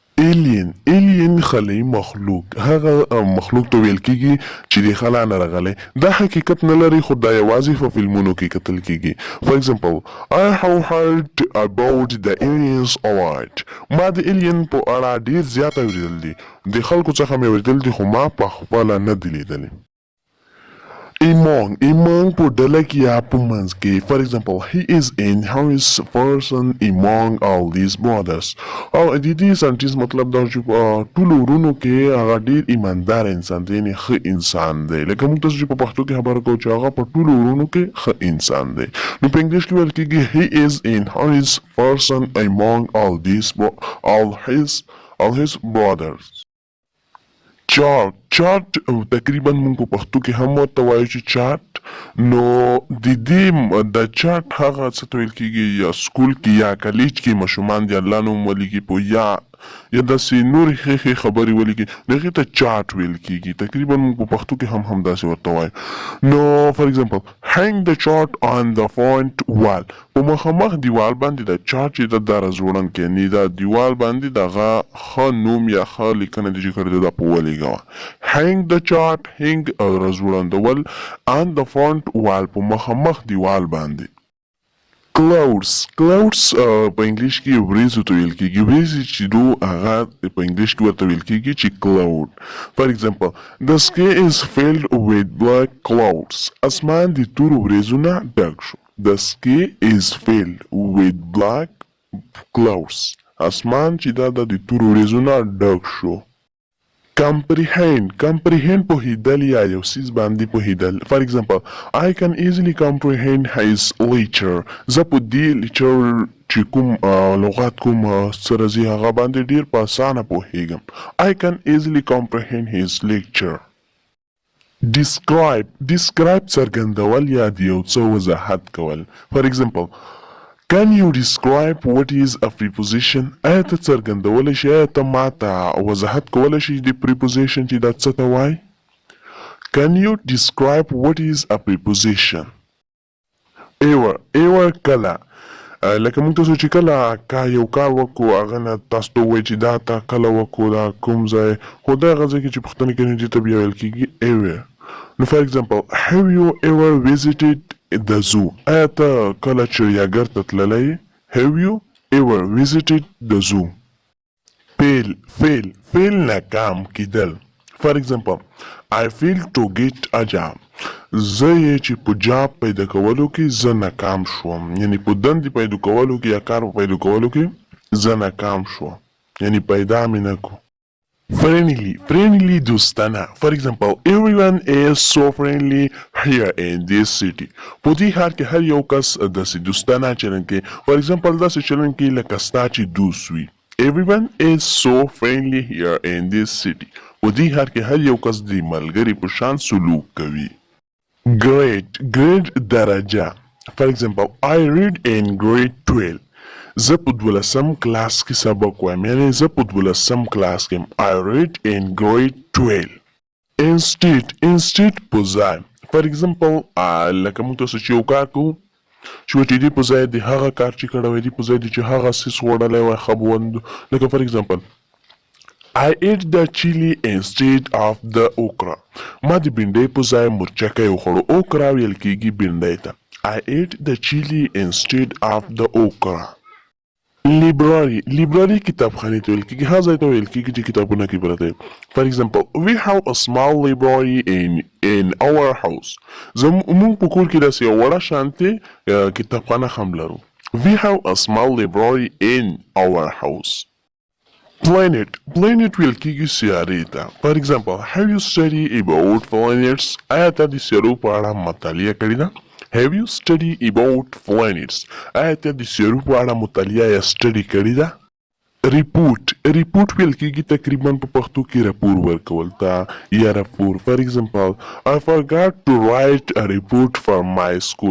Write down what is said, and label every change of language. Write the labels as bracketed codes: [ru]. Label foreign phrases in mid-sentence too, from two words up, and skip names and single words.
[ps] alien خلای مخلوق هغه مخلوق ته ویل کیږي چې د خلا نه راغلی دا حقیقت نه لري خو دا یوازې په فلمونو کې کتل کیږي. [en] For example, I have heard about the aliens a lot. [ps] ما د alien په اړه ډیر زیات اوریدل دي د خلکو څخه مې اوریدل دي خو ما په خپله نه دي لیدلي. Among په ډله کې یا په منځ کې. [en] For example, he is an honest person among all these brothers. [ps] او د دې سنټنس مطلب دا چې په ټولو ورونو کې هغه ډیر ایماندار انسان دی یعنې ښه انسان دی. لکه موږ تاسو چې په پښتو کې خبره کوو چې هغه په ټولو ورونو کې ښه انسان دی نو په انګلیش کې ویل کېږي [en] he is an honest person among all his brothers. [ps] چارت تقریبا موږ په پښتو کې هم ورته وایو چې چارت نو د دې د چارت هغه څه ته ویل کېږي یا سکول کې یا کالج کې ماشومان د الله نوم ولیکي په یا داسې نورې ښې خبرې ولیکي نو هغې ته چارت ویل کېږي تقریبا موږ په پښتو کې هم داسې ورته وایو. نو [en] for example hang the chart on the front wall [ps] په مخامخ دیوال باندې د چارت چې دا رزوړنکی یعنې دا دیوال باندې دغه ښه نوم یا ښه لیکنه دي چې کړې ده دا په ولیږه. [en] hang the chart [ps] hang رزوړندول [en] on the front wall [ps] په مخامخ دیوال باندې. clouds په انګلیش کې وریځو ته ویل کېږي وریځې چې دو هغه په انګلیش کې ورته ویل کېږي چې cloud. [en] For example, the sky is filled with black clouds. [ps] اسمان د تورو وریځو نه ډک شو. [en] The sky is filled with black clouds. [ps] اسمان چې دا د تورو وریځو نه ډک شو. comprehend پوهیدل یا یو څیز باندې پوهیدل. [en] For example, I can easily comprehend his lecture. [ps] زه په دې لیکچر چې کوم لغات کوم څه راځي هغه باندې ډیر په اسانه پوهیږم. [en] I can easily comprehend his lecture. [ps] describe څرګندول یا د یو څه وضاحت کول. [en] For example, can you describe what is a preposition? [ps] آیا ته څرګندولی شي آیا ته ماته وضاحت کولی شي د preposition چې دا څه ته وایي؟ [en] Can you describe what is a preposition? [ps] ever کله لکه موږ تاسو چې کله یو کار وکړو هغه نه تاسو ته ووایي چې دا تا کله وکړو دا کوم ځای خو دا هغه ځای کې چې پوښتنه کوي دې ته بیا ویل کېږي ever. [en] نو for example, have you ever visited the zoo? [ps] آیا ته کله چړیاګر ته تللی؟ [en] Have you ever visited the zoo? [ps] fail ناکام کیدل. [en] For example, I failed to get a job. [ps] زه یې چې په جاب پیدا کولو کې زه ناکام شوم یعنې په دندې پیدا کولو کې یا کار په پیدا کولو کې زه ناکام شوم یعنې پیدا مې نه کړو. friendly دوستانه. [en] For example, everyone is so friendly here in this city. [ps] په دې ښار کې هر یو کس داسې دوستانه چلند کوي. [en] For example, [ps] داسې چلند کوي لکه ستا چې دوست وي. [en] Everyone is so friendly here in this city. [ps] په دې ښار کې هر یو کس د ملګري په شان سلوک کوي. grade درجه. [en] For example, I read in grade 12. [ps] زه په 12م کلاس کې سبق وایم یعنې زه په 12م کلاس کې یم. [en] I read in grade 12. instead [ps] په ځای. [en] For example, [ps] لکه موږ تاسو چې یو کار کوو چې وایي دې په ځای د هغه کار چې کړی وای دې په ځای د چې هغه څیز خوړلی وای ښه به وندو. [en] لکه for example, I ate the chili instead of the okra. [ps] ما د بینډۍ په ځای مرچکی وخوړو. okra ویل کېږي بینډۍ ته. [en] I ate the chili instead of the okra. [ps] library کتابخانې ته ویل کېږي هغه ځای ته ویل کېږي چې کتابونه کې پراته وي. [en] For example, we have a small library in our house. [ps] موږ په کور کې داسې یو وړه شانتې کتابخانه هم لرو. [en] We have a small library in our house. [ps] planet ویل کېږي سیارې ته. [en] For example, have you studied about planets? [ps] آیا ته د سیارو په اړه مطالعه کړې ده؟ [en] Have you studied about planets? [ps] آیا ته د سیارو په اړه مطالعه یا سټډي کړې ده؟ report ویل کېږي تقریبا په پښتو کې راپور ورکول ته یا راپور. [en] For example, I forgot to write a report for my school.